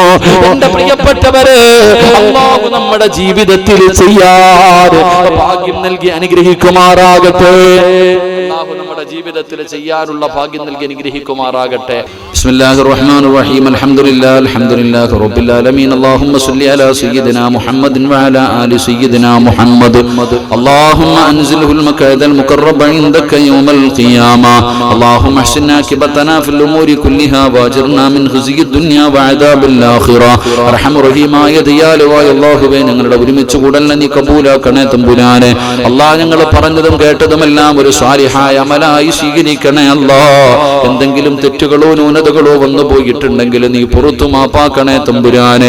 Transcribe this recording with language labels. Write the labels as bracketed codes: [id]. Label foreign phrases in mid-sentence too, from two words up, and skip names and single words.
[ml] എന്റെ പ്രിയപ്പെട്ടവരെ, അല്ലാഹു നമ്മുടെ ജീവിതത്തിൽ ചെയ്യാതെ ഭാഗ്യം നൽകി അനുഗ്രഹിക്കുമാറാകട്ടെ. അല്ലാഹു നമ്മുടെ ജീവിതത്തിൽ ചെയ്യാനുള്ള ഭാഗ്യം നൽകി അനുഗ്രഹിക്കുമാറാകട്ടെ. [ar] بسم الله الرحمن الرحيم الحمد لله رب العالمين. اللهم صل على سيدنا محمد وعلى آل سيدنا محمد. اللهم أنزله المكاد المقرب عندك يوم القيامة. اللهم احسن عاقبتنا في الأمور كلها واجرنا من خزي الدنيا وعذاب الآخرة. [ml] അർഹമ റഹീമായ ദയാലുവായ അല്ലാഹുവേ, ഞങ്ങളുടെ ഒരുമിച്ച് കൂടലിനെ നീ കബൂലാക്കണേ തമ്പുരാനെ. അല്ലാഹ്, ഞങ്ങൾ പറഞ്ഞതും കേട്ടതുമെല്ലാം ഒരു സ്വാലിഹായ അമലായി സ്വീകരിക്കണേ അല്ലാഹ്. എന്തെങ്കിലും തെറ്റുകളോ ന്യൂനതകളോ വന്നു പോയിട്ടുണ്ടെങ്കിൽ നീ പുറത്തു മാപ്പാക്കണേ തമ്പുരാനെ.